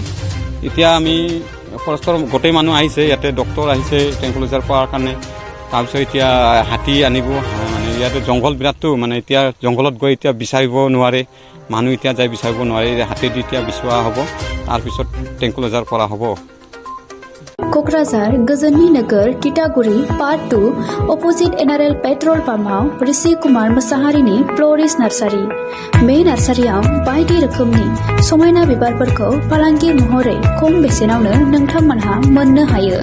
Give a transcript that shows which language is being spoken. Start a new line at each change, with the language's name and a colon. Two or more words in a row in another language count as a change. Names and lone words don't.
Assamese: এতিয়া আমি ফৰেষ্টৰ গোটেই মানুহ আহিছে, ইয়াতে ডক্টৰ আহিছে ট্ৰেংকুলাইজাৰ পোৱাৰ কাৰণে। তাৰপিছত এতিয়া হাতী আনিব, মানে ইয়াতে জংঘল বিৰাটটো, মানে এতিয়া জংঘলত গৈ এতিয়া বিচাৰিব নোৱাৰে মানুহ, এতিয়া যাই বিচাৰিব নোৱাৰে। হাতী দি এতিয়া বিচৰা হ'ব, তাৰপিছত ট্ৰেংকুলাইজাৰ কৰা হ'ব।
Bodo: क'क्राझार गोजोननि नोगोर तितागुरि पार्ट 2
English: opposite NRL petrol pump
Bodo: ऋषि कुमार मोसाहारिनि
English: florist nursery.
Bodo: बे नार्सारियाव बायदि रोखोमनि समायना बिबारफोरखौ फालांगि महरै खम बेसेनावनो नोंथांमोनहा मोननो हायो।